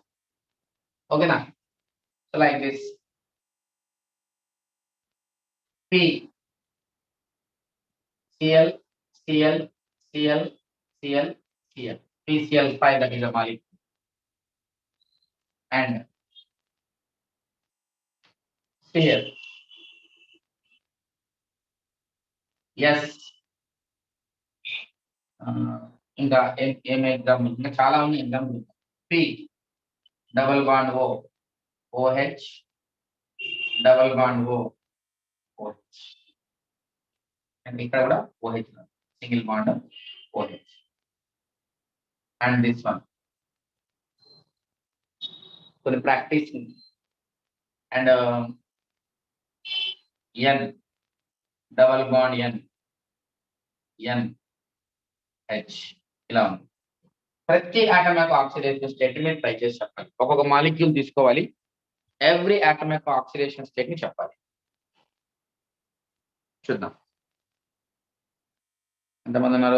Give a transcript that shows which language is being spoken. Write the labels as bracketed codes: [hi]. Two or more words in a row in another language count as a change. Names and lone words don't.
[en] Okay now. So like this. P, Cl, Cl, Cl, Cl, Cl. PCl5, that is a molecule. And Cl. Yes. [te] ఇంకా ఏం ఎగ్జాంపుల్, ఇంకా చాలా ఉన్నాయి ఎగ్జాంపుల్. [en] P double bond O, OH double bond O, OH. And [te] ఇక్కడ కూడా [en] OH, single bond OH. And this one. So the practice. And N double bond N H. [te] ఇలా ఉంది. ప్రతి ఆటమ్ యొక్క [en] oxidation state [te] ని ట్రై చేసి చెప్పాలి. ఒక్కొక్క మాలిక్యూల్ తీసుకోవాలి, [en] every atom [te] యొక్క [en] oxidation state [te] ని చెప్పాలి. చూద్దాం ఎంతమంది ఉన్నారు.